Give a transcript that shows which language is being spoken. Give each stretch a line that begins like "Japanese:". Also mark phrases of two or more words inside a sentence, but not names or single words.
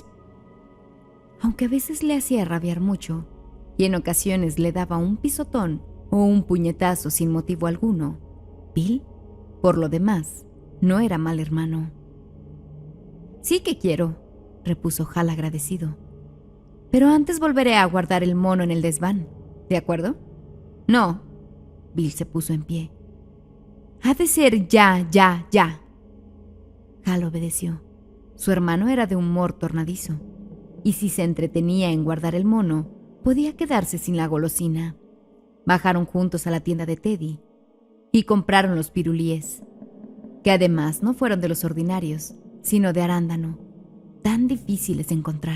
Spanish: Aunque a veces le hacía rabiar mucho, y en ocasiones le daba un pisotón o un puñetazo sin motivo alguno, Bill, por lo demás, no era mal hermano. «Sí que quiero», repuso Hal agradecido. «Pero antes volveré a guardar el mono en el desván, ¿de acuerdo?» «No». Bill se puso en pie. «Ha de ser ya, ya, ya». Hal obedeció. Su hermano era de humor tornadizo, y si se entretenía en guardar el mono, podía quedarse sin la golosina. Bajaron juntos a la tienda de Teddy y compraron los pirulíes, que además no fueron de los ordinarios, sino de arándano, tan difíciles de encontrar.